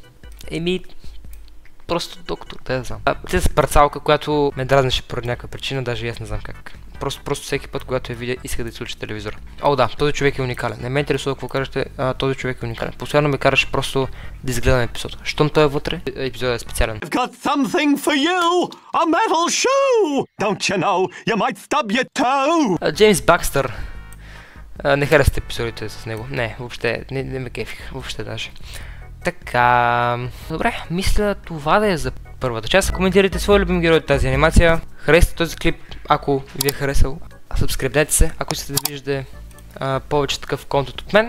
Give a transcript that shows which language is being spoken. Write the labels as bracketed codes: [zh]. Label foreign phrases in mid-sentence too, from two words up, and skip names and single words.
[bg] Просто доктор, да знам. Принцеса парцалка, която ме дразнеше поради някаква причина, даже и аз не знам как. Просто всеки път, когато я видя, иска да изключи телевизора. О, да, този човек е уникален. Не ме интересува какво кажете, този човек е уникален. Постоянно ме караше просто да изгледам епизод. Щом той е вътре, епизодът е специален. [en] I've got something for you! A metal shoe! Don't you know, you might stub your toe! [bg] Джеймс Бакстър. Не харесате епизодите с него. Не, въобще, не ме кефих. Въобще даже. Така... Добре, мисля това да е за първата част. Коментирайте своя любим герой от тази анимация. Харесайте този клип, ако ви е харесал. Сабскрибнете се, ако искате да виждате повече такъв контент от мен.